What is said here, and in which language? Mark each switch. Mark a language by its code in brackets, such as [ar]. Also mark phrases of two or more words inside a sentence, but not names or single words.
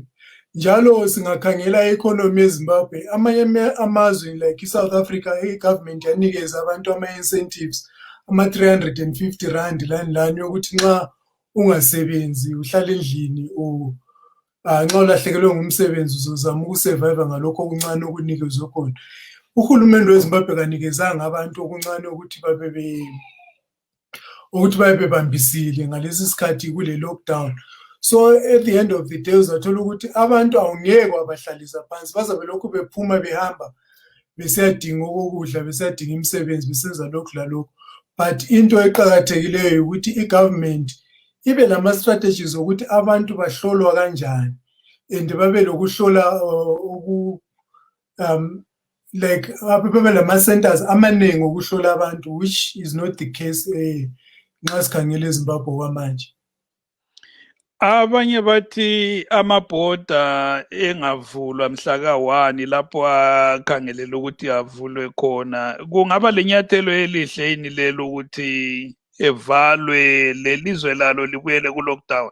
[nd] Njalo singakhangela i-economy eZimbabwe, amanye amazwe like iSouth Africa i-government yanikeza abantu ama-incentives ama-350 rand lani yokuthi nxa ungasebenzi uhlale endlini nxa ulahlekelwe ngumsebenzi uzozama ukusurvive ngalokho okuncane okunikezwe khona. Uhulumende weZimbabwe kanikezanga abantu okuncane ukuthi babe bebambisile ngalesi sikhathi kule lockdown. [en] So at the end of the day [nd] uzathola ukuthi abantu awungeke wabahlalisa phansi, bazabe lokhu bephuma behamba besiyadinga okudla, besiyadinga imisebenzi, besenza lokhu lalokhu. But into eqhakathekileyo ukuthi i-government ibe lama-strategies ukuthi abantu bahlolwa kanjani, and babe lokuhlola like babe lama-centers amaningi okuhlola abantu, [en] which is not the case [nd] nxa sikhangele eZimbabwe kwamanje. Abanye bathi amabhoda engavulwa mhla ka-1 lapho akhangelela ukuthi avulwe khona, kungaba lenyathelo elihle yini lelo ukuthi evalwe lelizwe lalo libuyele ku-lockdown?